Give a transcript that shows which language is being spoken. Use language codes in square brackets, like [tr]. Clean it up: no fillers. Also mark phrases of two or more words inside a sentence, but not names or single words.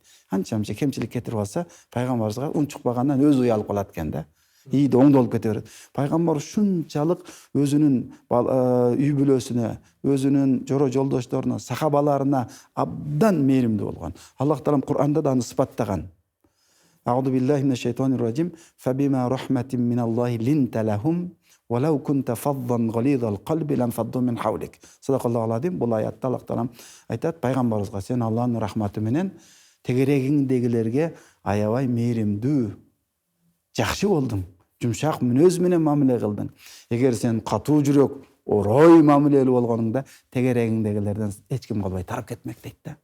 [ky] Анча-мынча кемчилик кетирип алса, пайгамбарыбызга унчукпагандан өзү уялып калат экен да. Ийди оңдолуп кете берет. Пайгамбар ушунчалык өзүнүн үй бүлөсүнө, өзүнүн жоро жолдошторуна, сахабаларына абдан мээримдүү болгон. Аллах таалам Кур'анда да аны сыпаттаган. [ar] أعوذ بالله من الشيطان الرجيم. فبما رحمة من الله لنت لهم ولو كنت فظا غليظ القلب لانفضوا من حولك. صدق الله العظيم. [ky] Бұл аятта Аллах таалам айтат пайгамбарыбызга: сен Аллахтын рахматы менен тегерегиңдегилерге аябай мээримдүү, жакшы болдуң, жумшак мүнөз менен мамиле кылдың. Эгер сен катуу жүрөк, орой мамилелүү болгонуңда тегерегиңдегилерден эч ким калбай тарап кетмек дейт да.